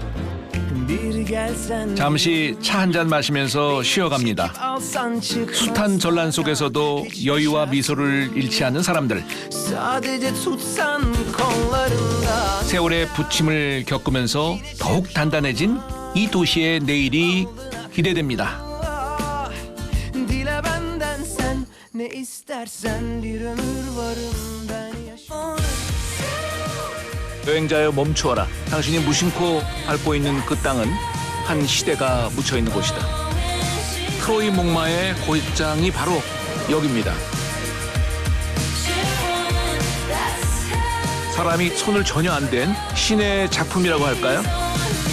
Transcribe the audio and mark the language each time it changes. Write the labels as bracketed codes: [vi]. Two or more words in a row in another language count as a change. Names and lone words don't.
[ko] 잠시 차 한 잔 마시면서 쉬어갑니다. 숱한 전란 속에서도 여유와 미소를 잃지 않는 사람들. 세월의 부침을 겪으면서 더욱 단단해진 이 도시의 내일이 기대됩니다. [tr] Ne istersen bir ömür varım ben yaşarım. [ko] 여행자여 멈추어라. 당신이 무심코 밟고 있는 그 땅은 한 시대가 묻혀 있는 곳이다. 트로이 목마의 고장이 바로 여기입니다. 사람이 손을 전혀 안 댄 신의 작품이라고 할까요?